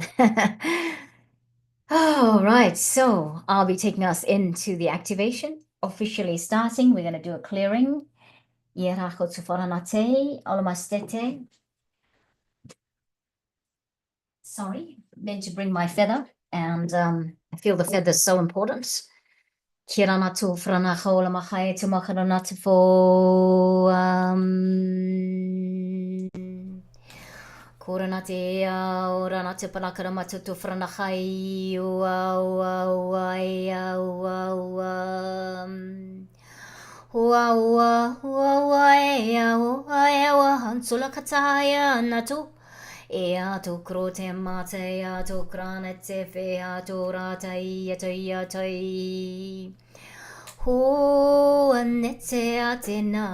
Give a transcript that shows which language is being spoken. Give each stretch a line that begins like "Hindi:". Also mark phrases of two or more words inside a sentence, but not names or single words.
English: All right, so I'll be taking us into the activation, officially starting. We're going to do a clearing. Sorry, meant to bring my feather, and I feel the feather is so important. Kiranatu franacha olamachai tumacharanatu fo Koranate oranate panakaramatu tu franachai Sulakataya natu Ea tu krote mate ya tu kranete fe ya tu rata ya tu ya tu Ho anete ate na